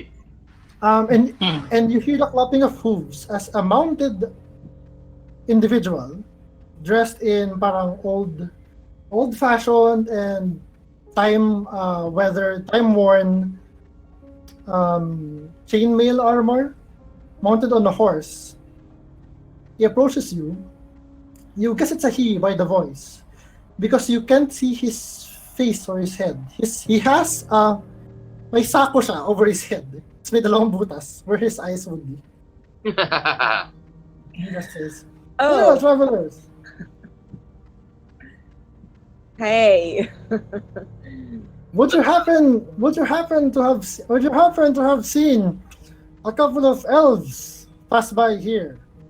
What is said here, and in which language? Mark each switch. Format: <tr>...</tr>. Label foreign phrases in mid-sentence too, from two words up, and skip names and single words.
<en>And you hear the clapping of hooves as a mounted individual dressed in parang old-fashioned and time-worn chainmail armor, mounted on a horse. He approaches you. You guess it's a he by the voice, because you can't see his face or his head. He has</en> <tl>may sako siya</tl> <en>over his head. It's</en> <tl>may dalawang butas</tl> <en>where his eyes would be. He just says, "Hello, Oh, travelers. hey. Would you happen to have seen a couple of elves pass by here?"</en>